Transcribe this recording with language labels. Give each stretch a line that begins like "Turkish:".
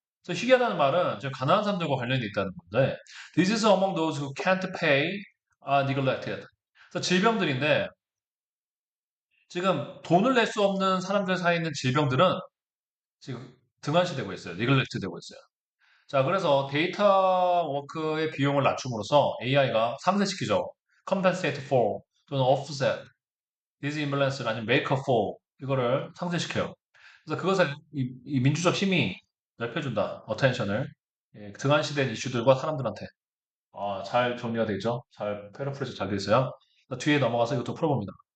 Korean: 그래서 희귀하다는 말은 지금 가난한 사람들과 관련이 있다는 건데,
English: disease among those who can't pay are neglected.
Korean: 그래서 질병들인데 지금 돈을 낼 수 없는 사람들 사이에 있는 질병들은 지금 등한시되고 있어요. neglect 되고 있어요. 자, 그래서 데이터 워크의 비용을 낮춤으로써 AI가 상쇄시키죠. compensate for 또는 offset, 디스임밸런스를 아니면 make up for 이거를 상쇄시켜요. 그래서 그것을 이 민주적 힘이 넓혀준다. 어텐션을 등한시된 이슈들과 사람들한테 잘 정리가 되죠. 잘 패러프레즈 잘 돼 있어요. 뒤에 넘어가서 이것도 풀어봅니다.